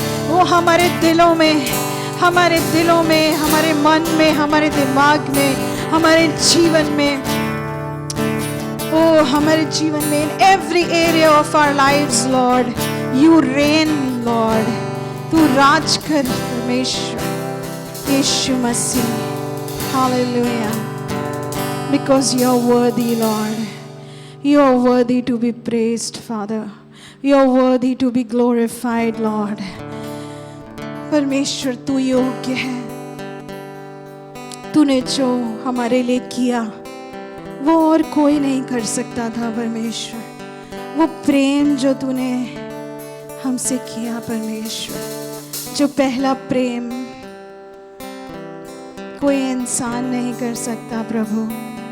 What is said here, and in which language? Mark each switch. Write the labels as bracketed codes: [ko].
[hi] वो हमारे दिलों में, हमारे दिलों में, हमारे मन में, हमारे दिमाग में, हमारे जीवन में, ओ हमारे जीवन में, [en] in every area of our lives, Lord, you reign, Lord. [hi] तू राज कर परमेश्वर यीशु मसीह। [en] Hallelujah. Because you are worthy, Lord. You are worthy to be praised, Father. You are worthy to be glorified, Lord. [hi] परमेश्वर तू योग्य है। तूने जो हमारे लिए किया वो और कोई नहीं कर सकता था परमेश्वर। वो प्रेम जो तूने हमसे किया परमेश्वर, जो पहला प्रेम कोई इंसान नहीं कर सकता प्रभु।